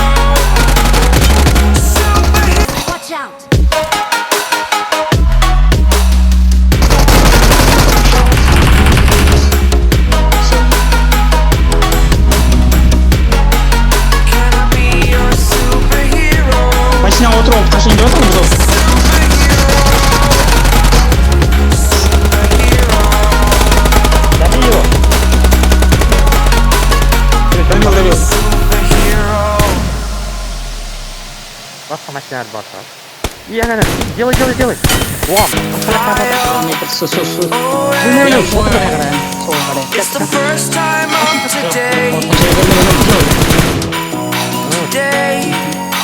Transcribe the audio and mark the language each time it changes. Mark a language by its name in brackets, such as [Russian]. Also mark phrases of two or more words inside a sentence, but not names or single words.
[English] Superhero. Watch out! Can I be your superhero? [Kazakh] Машинаға отырып қашан деп жатырмыз ол? Басқа машиналар бар шығар. Ана, делай. Оған. [English] It's the first time of today. Today.